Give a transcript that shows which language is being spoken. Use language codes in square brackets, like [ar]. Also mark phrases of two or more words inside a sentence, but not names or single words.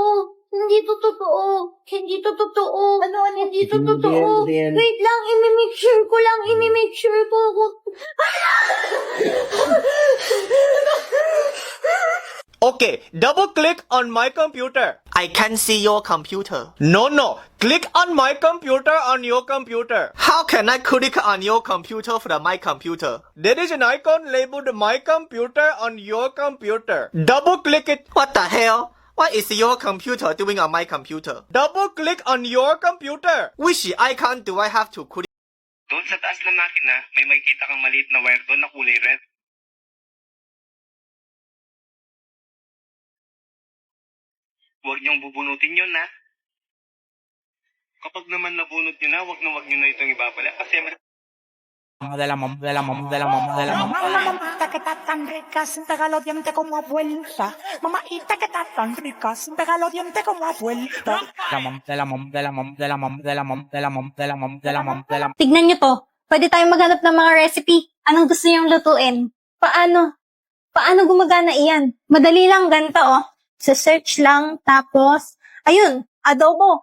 [tl] Hindi to totoo. Hindi to totoo. Ano? Hindi to totoo. Riel. Wait lang, imi- [en] make sure [tl] ko lang. Imi- [en] make sure [tl] ko. [en] Okay, double click on my computer. I can see your computer. No. Click on my computer on your computer. How can I click on your computer from my computer? There is an icon labeled my computer on your computer. Double click it. What the hell? What is your computer doing on my computer? Double click on your computer. Which icon do I have to click? [tl] Doon sa taas ng makina, may makikita kang maliit na wire doon na kulay red. Huwag niyong bubunutin yun, ha? Kapag naman nabunot niyo na, huwag nyo na itong ibabala. Kasi [es] Mamita que está tan rica, sin pegar los dientes como vuelta. Mamita que está tan rica, sin pegar los dientes como vuelta. [tl] Tignan nyo to. Pwede tayong maghanap ng mga recipe. Anong gusto niyong lutuin? Paano? Paano gumagana iyan? Madali lang, ganito oh. Sa search lang, tapos, ayun, adobo.